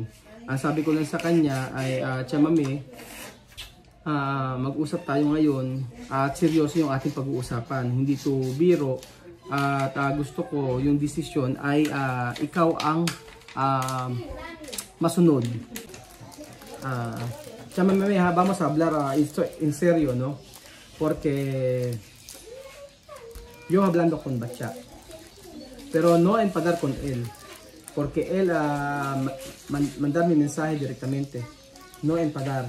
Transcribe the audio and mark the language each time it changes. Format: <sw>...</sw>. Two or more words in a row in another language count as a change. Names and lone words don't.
<tl>Sabi ko lang sa kanya ay Chamamé, mag-usap tayo ngayon at seryoso yung ating pag-uusapan. Hindi to biro at gusto ko yung desisyon ay ikaw ang masunod.</tl> <es>Chamamé, vamos a hablar en serio, ¿no? Porque yo hablando con Batcha, pero no enfadar con él. Porque él mandar mi mensaje directamente, no enfadar.</es>